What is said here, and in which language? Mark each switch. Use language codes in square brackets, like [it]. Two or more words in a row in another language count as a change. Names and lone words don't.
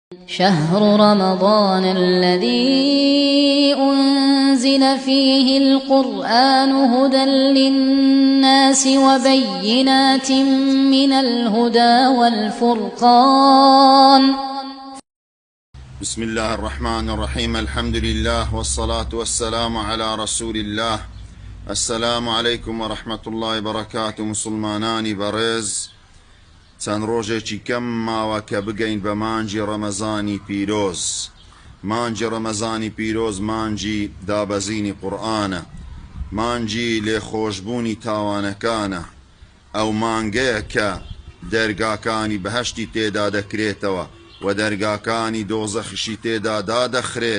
[ar] شهر رمضان الذي أنزل فيه القرآن هدى للناس وبينات من الهدى والفرقان. بسم الله الرحمن الرحيم. الحمد لله والصلاة والسلام على رسول الله. السلام عليكم ورحمة الله وبركاته. [ckb] مسلمانانی بەڕێز، چەند ڕۆژێکی کەم ماوە کە بگەین بە مانجی ڕەمەزانی پیرۆز. مانجی ڕەمەزانی پیرۆز مانجی دابەزینی قورئانە، مانجی لێخۆشبوونی تاوانەکانە. ئەو مانگەیە کە دەرگاکانی بەهەشتی تێدا دەکرێتەوە و دەرگاکانی دۆزەخیشی تێدا دادەخرێت.